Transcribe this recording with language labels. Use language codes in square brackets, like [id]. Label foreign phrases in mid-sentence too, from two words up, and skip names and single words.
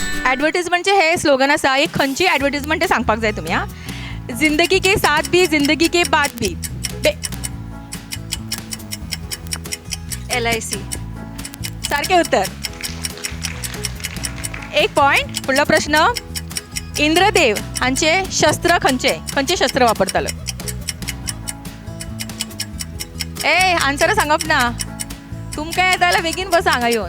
[kok] एडवर्टिजमेंटचे हे स्लोगन आसा, एक खंयची एडवर्टिजमेंट तें सांगपाक जाय तुमी हां. [hi] जिंदगी के साथ भी जिंदगी के बाद भी. LIC. [kok] सारकें उत्तर. एक पॉयंट. फुडलो प्रश्न. इंद्रदेव हांचे शस्त्र खंयचे शस्त्र वापरतालो? आन्सर सांगप ना. तुमकां येता जाल्यार बेगीन बसा हांगा येवन.